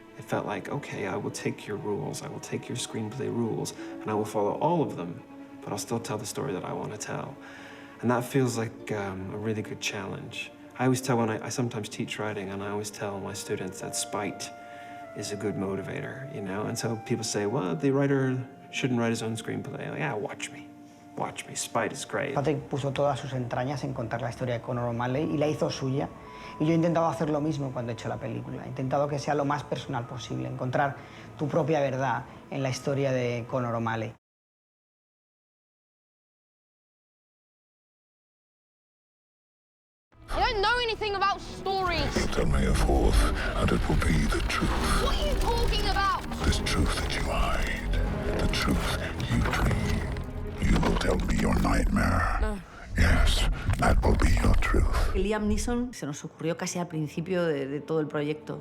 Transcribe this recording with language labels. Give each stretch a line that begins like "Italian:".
English: It felt like, okay, I will take your rules, I will take your screenplay rules, and I will follow all of them, but I'll still tell the story that I want to tell. And that feels like a really good challenge. I always tell I sometimes teach writing, and I always tell my students that spite is a good motivator, you know? And so people say, well, the writer shouldn't write his own screenplay. Like, yeah, watch me, spite is great.
Spanish: Patrick puso todas sus entrañas en contar la historia de Conor O'Malley y la hizo suya. Y yo he intentado hacer lo mismo cuando he hecho la película. He intentado que sea lo más personal posible, encontrar tu propia verdad en la historia de Conor O'Malley.
English: I don't know anything about stories. Tell me a fourth, and it will be the truth. What are you talking about? This truth that you hide, the truth you dream. You will tell me your nightmare. No. Yes, that will be your truth.
Spanish: Liam Neeson se nos ocurrió casi al principio de todo el proyecto.